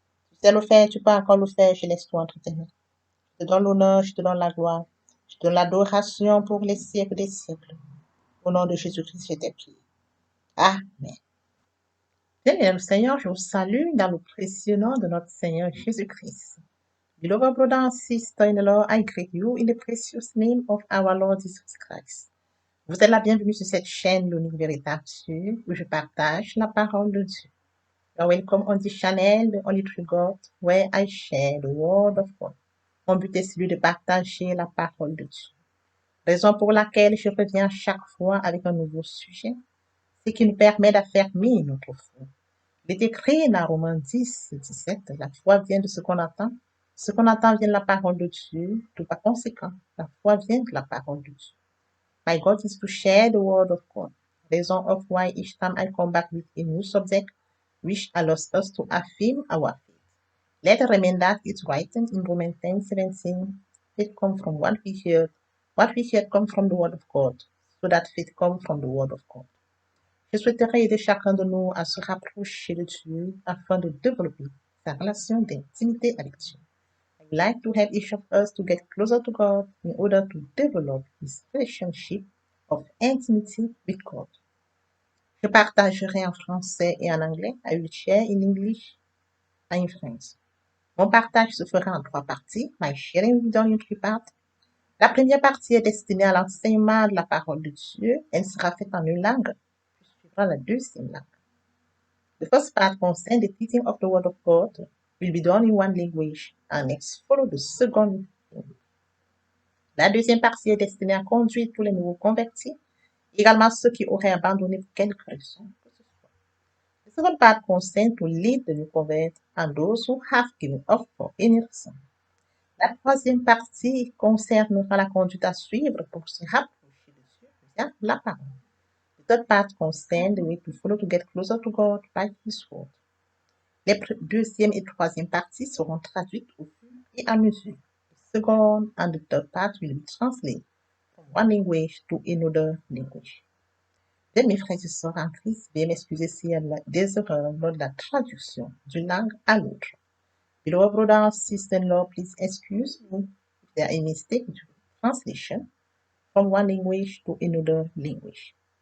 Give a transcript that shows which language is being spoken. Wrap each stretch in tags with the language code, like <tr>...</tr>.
<fr>Tu sais le faire, tu peux encore le faire, je laisse toi entre tes mains. Je te donne l'honneur, je te donne la gloire. Je te donne l'adoration pour les siècles des siècles. Au nom de Jésus-Christ, je t'ai prié. Amen. Bien, le Seigneur, je vous salue dans le précieux nom de notre Seigneur Jésus-Christ.</fr> <en>Beloved brother and sister in the Lord, I greet you in the precious name of our Lord Jesus Christ.</en> <fr>Vous êtes la bienvenue sur cette chaîne, l'unique véritable Dieu, où je partage la parole de Dieu.</fr> <en>You're welcome on this channel, the only true God, where I share the word of God.</en> <fr>Mon but est celui de partager la parole de Dieu. Raison pour laquelle je reviens chaque fois avec un nouveau sujet, ce qui nous permet d'affermir notre foi. Il est écrit dans Romains 10, 17, la foi vient de ce qu'on attend. Ce qu'on attend vient de la parole de Dieu. Tout par conséquent, la foi vient de la parole de Dieu.</fr> <en>My God is to share the word of God. Reason of why each time I come back with a new subject, which allows us to affirm our faith. Let us remember that it's written in Romans 10, 17, faith comes from what we hear. What we hear comes from the word of God. So that faith comes from the word of God.</en> <fr>Je souhaiterais aider chacun de nous à se rapprocher de Dieu afin de développer sa relation d'intimité avec Dieu.</fr> <en>I'd like to help each of us to get closer to God in order to develop this relationship of intimacy with God.</en> <fr>Je partagerai en français et en anglais.</fr> <en>I will share in English and in French.</en> <fr>Mon partage se fera en 3 parties.</fr> <en>My sharing will be done in 3 parts.</en> <fr>La première partie est destinée à l'enseignement de la parole de Dieu. Elle sera faite en une langue. Puis suivra la deuxième langue.</fr> <en>The first part concerns the teaching of the Word of God will be done in one language and next follow the second language.</en> <fr>La deuxième partie est destinée à conduire tous les nouveaux convertis, également ceux qui auraient abandonné pour quelque raison que ce soit.</fr> <en>The second part concerns to lead the new converts and those who have given up for any reason.</en> <fr>La troisième partie concernera la conduite à suivre pour se rapprocher de Dieu via la parole.</fr> <en>The third part concerns the way to follow to get closer to God by His word.</en> <fr>Les deuxième et troisième parties seront traduites au fur et à mesure.</fr> <en>The second and the third part will be translated from one language to another language.</en> <fr>Bien, mes frères et sœurs en Christ, veuillez m'excuser s'il y a des erreurs lors de la traduction d'une langue à l'autre.</fr> <en>Beloved brother and sister-in-law, please excuse me if there are any mistake in translation from one language to another language.</en>